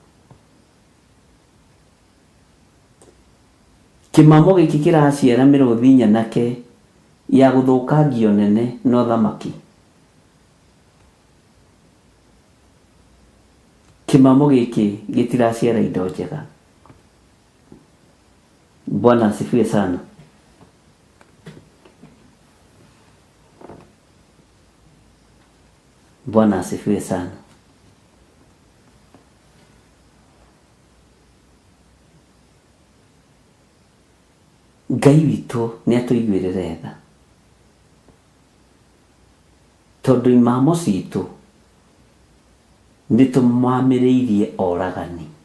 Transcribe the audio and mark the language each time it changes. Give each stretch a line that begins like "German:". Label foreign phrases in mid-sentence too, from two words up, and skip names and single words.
Kikuyu: Kimamo giki kiraciara miruthi nyanake ya guthukangio nene no thamaki. Kimamo giki gitiraciara indo njega.
Swahili: Bwana asifiwe sana. Bwana asifiwe sana.
Kikuyu: Ngai witu ni atuiguirire tha. Tondu imamo citu nitumwamiriirie oragani.